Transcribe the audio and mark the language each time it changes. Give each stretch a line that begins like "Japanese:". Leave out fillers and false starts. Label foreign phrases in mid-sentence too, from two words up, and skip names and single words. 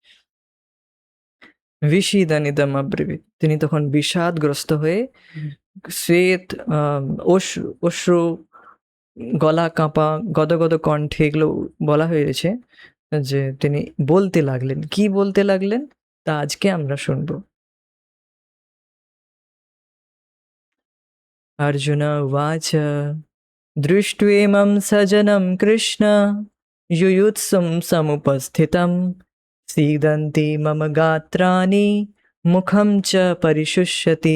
Sanskrit: বিষীদনিদম অব্রবীত,
Bangla: তিনি তখন বিষাদগ্রস্ত হয়ে শ্বেত অশ্রু, গলা কাঁপা, গদগদ কণ্ঠে, এগুলো বলা হয়েছে যে তিনি বলতে লাগলেন। কি বলতে লাগলেন তা আজকে আমরা শুনবো।
Sanskrit: अर्जुन उवाच दृष्ट्वेमं सजनं कृष्ण युयुत्सुं समुपस्थितं सीदन्ति मम गात्राणि मुखं च परिशुष्यति।